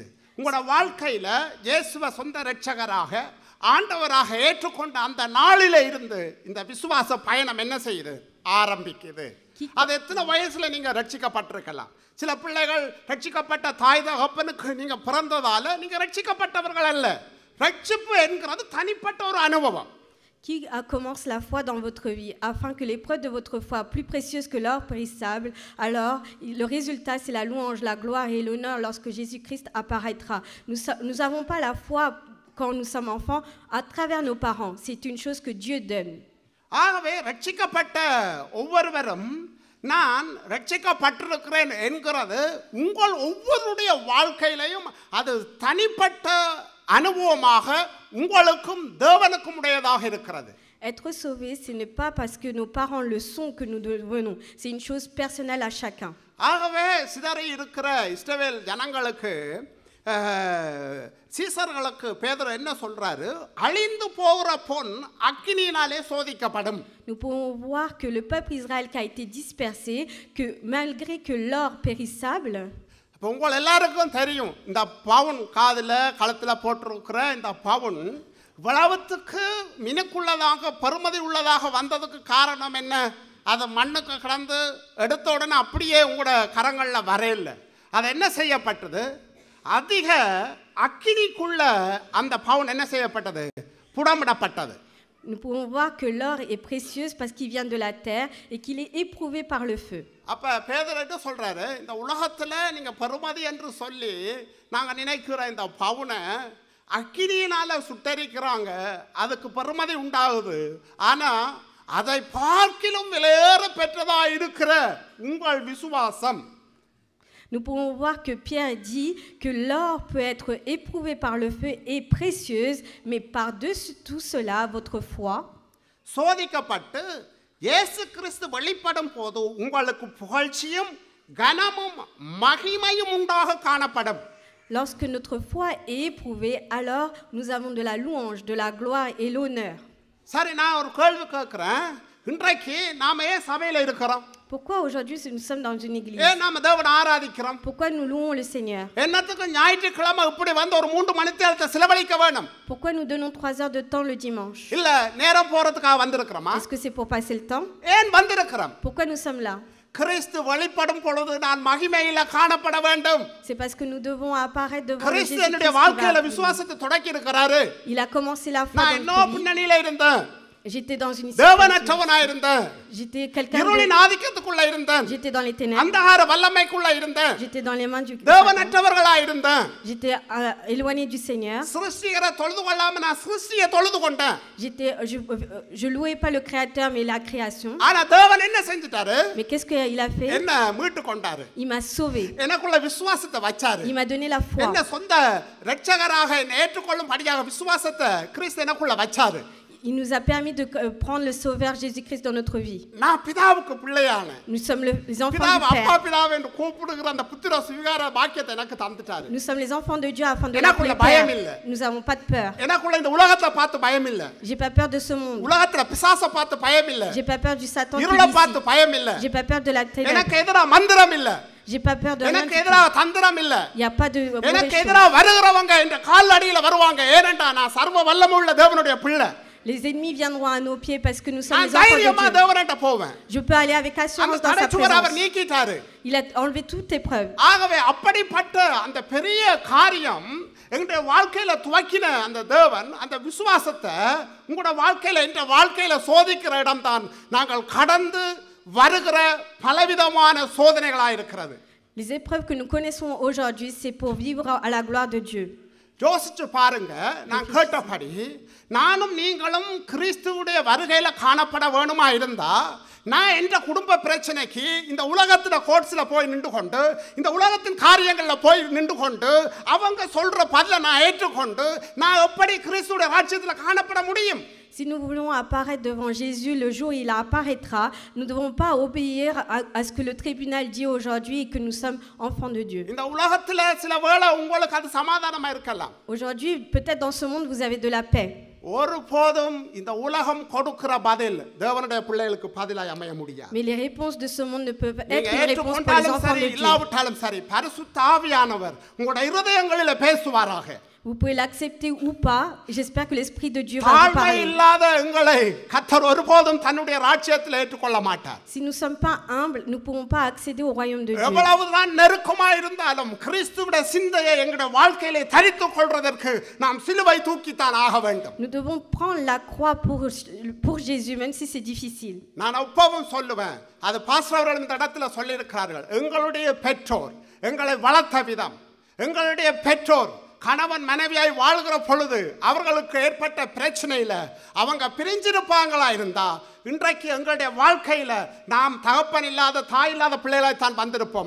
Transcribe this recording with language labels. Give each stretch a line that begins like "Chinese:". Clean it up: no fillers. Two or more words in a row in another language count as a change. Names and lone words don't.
Tamil: உங்களோட வாழ்க்கையில இயேசுவை சொந்த இரட்சகராக ஆண்டவராக ஏற்றுக்கொண்ட அந்த நாளில இருந்து இந்த விசுவாச பயணம் என்ன செய்யுது? ஆரம்பிக்குது. அது எத்தனை வயசுல நீங்க ரட்சிக்கப்பட்டிருக்கலாம். சில பிள்ளைகள் ரட்சிக்கப்பட்ட தாய் தகப்பனுக்கு நீங்க பிறந்ததால நீங்க ரட்சிக்கப்பட்டவர்கள் அல்ல. ரட்சிப்பு என்கிறது தனிப்பட்ட ஒரு அனுபவம்.
French: Qui commence la foi dans votre vie, afin que l'épreuve de votre foi, plus précieuse que l'or périssable, alors le résultat c'est la louange, la gloire et l'honneur lorsque Jésus-Christ apparaîtra. Nous n'avons pas la foi quand nous sommes enfants à travers nos parents. C'est une chose que Dieu donne.
Tamil: ஆகவே ரட்சிக்கப்பட்ட ஒவ்வொருவரும் நான் ரட்சிக்கப்பட்டிருக்கிறேன் என்கிறது உங்கள் ஒவ்வொருடைய வாழ்க்கையிலையும் அது தனிப்பட்ட அனுபவமாக உங்களுக்கும் தேவனுக்கும் உடையதாக இருக்கிறது.
French: Être sauvé, ce n'est pas parce que nos parents le sont que nous devenons. C'est une chose personnelle à chacun.
Tamil: ஆகவே சிதறி இருக்கிற இஸ்ரவேல் ஜனங்களுக்கு சீசர்களுக்கு பேதுரு என்ன சொல்றாரு, அழிந்து போகிற பொன் அக்கினியினாலே சோதிக்கப்படும்.
French: Nous pouvons voir que le peuple Israël qui a été dispersé, que malgré que l'or périssable,
Tamil: இப்போ உங்கள் எல்லாருக்கும் தெரியும், இந்த பவுன் காதில் கழுத்தில் போட்டிருக்கிற இந்த பவுன் இவ்வளவுத்துக்கு மினுக்குள்ளதாக பெருமதி உள்ளதாக வந்ததுக்கு காரணம் என்ன? அதை மண்ணுக்கு கிடந்து எடுத்த உடனே அப்படியே உங்களோட கரங்களில் வரையில்லை. அது என்ன செய்யப்பட்டது? அதிக அக்கினிக்குள்ள அந்த பவுன் என்ன செய்யப்பட்டது? புடமிடப்பட்டது.
French: nous pouvons voir que l'or est précieux parce qu'il vient de la terre et qu'il est éprouvé par le feu.
Tamil: அப்போ பேதுரு என்ன சொல்றாரு, இந்த உலகத்தில் நீங்கள் பெருமதி என்று சொல்லி நாங்கள் நினைக்கிற இந்த பவுனை அக்கினியினால சுட்டரிக்கிறாங்க, அதுக்கு பெருமதி உண்டாகுது. ஆனால் அதை பார்க்கிலும் விலையேற பெற்றதா இருக்கிற உங்கள் விசுவாசம்.
French: Nous pouvons voir que Pierre dit que l'or peut être éprouvé par le feu et précieuse, mais par-dessus tout cela, votre foi
Tamil: சோதிக்கப்பட்டு இயேசு கிறிஸ்து வெளிப்படும் போது உங்களுக்கு புகழ்ச்சியும் கனமும் மகிமையும் உண்டாக காணப்படும்.
French: Lorsque notre foi est éprouvée, alors nous avons de la louange, de la gloire et l'honneur.
Tamil: சரி, நான் ஒரு கேள்வி கேட்குறேன். இன்றைக்கு நாம ஏன் சபையில் இருக்கிறோம்?
French: Pourquoi aujourd'hui nous sommes dans une église?
Tamil: ஏன் நாம தேவனை ஆராதிக்கிறோம்?
French: Pourquoi nous louons le Seigneur?
Tamil: என்னத்துக்கு ஞாயிற்றுக்கிழமை இப்படி வந்து ஒரு 3 மணி நேரத்தை செலவழிக்க வேணும்?
French: Pourquoi nous donnons 3 heures de temps le dimanche?
Tamil: இல்ல நேரம் போறதுக்காக வந்திருக்கிறோமா?
French: Est-ce que c'est pour passer le temps?
Tamil: ஏன் வந்திருக்கிறோம்?
French: Pourquoi nous sommes là?
Tamil: கிறிஸ்து வெளிப்படும் பொழுது நான் மகிமையில காணப்பட வேண்டும்.
French: C'est parce que nous devons apparaître devant le
Tamil: கிறிஸ்து
French: Jésus-Christ
Tamil: என்னுடைய
French: qui
Tamil: வாழ்க்கையில
French: va-
Tamil: விசுவாசத்தை தொடக்கி இருக்கிறாரு.
French: Il a commencé la foi
Tamil: நான்
French: dans
Tamil: இன்னும்
French: notre vie.
Tamil: பின்னணியில இருந்தேன்.
French: J'étais dans une
Tamil: தேவனற்றவனா இருந்தேன்.
French: J'étais quelqu'un
Tamil: இருளின்
French: de...
Tamil: ஆதிக்கத்துக்குள்ள இருந்தேன்.
French: J'étais dans les ténèbres.
Tamil: அந்தகார வல்லமைக்குள்ள இருந்தேன்.
French: J'étais dans les mains du...
Tamil: தேவனற்றவர்களா இருந்தேன்.
French: J'étais éloigné du Seigneur.
Tamil: சிருஷ்டிகரை தொழுது கொள்ளாம நான் சிருஷ்டியை தொழுது கொண்டேன்.
French: Je louais pas le Créateur, mais la création.
Tamil: ஆனா தேவன் என்ன செஞ்சிட்டாரு?
French: Mais qu'est-ce qu'il a fait?
Tamil: என்ன மீட்டு கொண்டாரு.
French: Il m'a sauvé.
Tamil: எனக்குள்ள விசுவாசத்தை வச்சாரு.
French: Il m'a donné la foi.
Tamil: என்ன சொந்த இரட்சகராக ஏற்றுக்கொள்ளும்படியாக விசுவாசத்தை கிறிஸ்து எனக்குள்ள வச்சாரு.
French: Il nous a permis de prendre le Sauveur Jésus-Christ dans notre vie.
Tamil: நான் பிதாவுக்கு பிள்ளையான.
French: Nous sommes les enfants
Tamil: பிதாவை
French: du
Tamil: அப்பா
French: Père.
Tamil: பிதாவை என்று கூப்பிடுகிற அந்த புத்திர சுவிகார பாக்கியத்தை எனக்கு தந்துட்டாரு.
French: Nous sommes les enfants de Dieu afin de
Tamil: எனக்குள்ள
French: l'appeler
Tamil: பயம்
French: Père.
Tamil: இல்ல.
French: Nous n'avons pas de peur.
Tamil: எனக்குள்ள இந்த உலகத்தை பார்த்து பயம் இல்ல.
French: J'ai pas peur de ce monde.
Tamil: உலகத்துல பிசாசை பார்த்து பயம் இல்ல.
French: J'ai pas peur du Satan qui
Tamil: இருளை
French: est
Tamil: பார்த்து
French: ici.
Tamil: பயம் இல்ல.
French: J'ai pas peur de la ténèbre.
Tamil: எனக்கு எதிரா மந்திரம் இல்ல.
French: J'ai pas peur de rien.
Tamil: எனக்கு எதிரா தந்திரம் இல்ல.
French: Il y a pas de
Tamil: எனக்கு
French: mauvaise
Tamil: எதிரா
French: chose.
Tamil: வருகிறவங்க இந்த கால் அடியில வருவாங்க. ஏனென்றா நான் சர்வ வல்லமையுள்ள தேவனுடைய பிள்ளை.
French: Les ennemis viendront à nos pieds parce que nous sommes
Tamil: நான்
French: les enfants
Tamil: தைரியமா
French: de Dieu.
Tamil: தேவன்கிட்ட போவேன்.
French: Je peux aller avec
Tamil: அந்த
French: assurance dans sa
Tamil: தடைச்சுவர் அவர்
French: présence.
Tamil: நீக்கிட்டாரு.
French: Il a enlevé toutes épreuves.
Tamil: ஆகவே அப்படிப்பட்ட அந்த பெரிய காரியம் எங்களுடைய வாழ்க்கையில துவக்கின அந்த தேவன் அந்த விசுவாசத்தை உங்களோட வாழ்க்கையில இந்த வாழ்க்கையில சோதிக்கிற இடம்தான் நாங்கள் கடந்து வருகிற பலவிதமான சோதனைகளாக இருக்கிறது.
French: Les épreuves que nous connaissons aujourd'hui, c'est pour vivre à la gloire de Dieu.
Tamil: யோசிச்சு பாருங்க, நான் கேட்டபடி நானும் நீங்களும் கிறிஸ்துவுடைய வருகையில காணப்பட வேணுமா இருந்தா நான் என்ற குடும்ப பிரச்சனைக்கு இந்த உலகத்துல கோட்ஸ்ல போய் நின்று கொண்டு இந்த உலகத்தின் காரியங்கள்ல போய் நின்று கொண்டு அவங்க சொல்ற பதில நான் ஏற்றுக்கொண்டு நான் எப்படி கிறிஸ்துவுடைய ராஜ்யத்துல காணப்பட முடியும்?
French: Si nous voulons apparaître devant Jésus le jour où il apparaîtra, nous ne devons pas obéir à ce que le tribunal dit aujourd'hui et que nous sommes enfants de Dieu.
Tamil: இந்த உலகத்துல சில வேளை உங்களுக்கு அது சமாதானமா இருக்கலாம்.
French: Aujourd'hui, peut-être dans ce monde, vous avez de la paix.
Tamil: ஒருபோதும் இந்த உலகம் கொடுக்கிற பதில் தேவனுடைய பிள்ளைகளுக்கு பதிலாய் அமைய முடியாது.
French: Mais les réponses de ce monde ne peuvent être
Tamil: நீங்க
French: une réponse pour les
Tamil: ஏற்றுக்கொண்டாலும்
French: enfants
Tamil: சரி
French: de Dieu.
Tamil: இல்லாவிட்டாலும் சரி பரிசுத்த ஆவியானவர் உங்களுடைய இருதயங்களில பேசுவாராக.
French: Vous pouvez l'accepter ou pas. J'espère que l'Esprit de Dieu va vous
Tamil: தாழ்மை
French: parler.
Tamil: இல்லாத எங்களை கர்த்தர் ஒருபோதும் தன்னுடைய ராஜ்யத்தில் ஏற்றுக்கொள்ள மாட்டார்.
French: Si nous ne sommes pas humbles, nous ne pourrons pas accéder au royaume de Dieu.
Tamil: எவ்வளவுதான் நெருக்கமா இருந்தாலும் கிறிஸ்துவுடைய சிந்தையை எங்களுடைய வாழ்க்கையிலே தரித்துக் கொள்வதற்கு நாம் சிலுவை தூக்கித்தான் ஆக வேண்டும்.
French: Nous devons prendre la croix pour Jésus, même si c'est difficile.
Tamil: நான் எப்பவும் சொல்லுவேன், அது பாஸ்டர் அவர்கள் இந்த இடத்துல சொல்லியிருக்கிறார்கள், எங்களுடைய பெற்றோர் எங்களை வளர்த்த விதம், எங்களுடைய பெற்றோர் கணவன் மனைவியாய் வாழ்கிற பொழுது அவர்களுக்கு ஏற்பட்ட பிரச்சனையில் அவங்க பிரிஞ்சிருப்பாங்களா இருந்தா இன்றைக்கு எங்களுடைய வாழ்க்கையில் நாம் தகப்பன் இல்லாத தாய் இல்லாத பிள்ளைகளாய் தான் வந்திருப்போம்.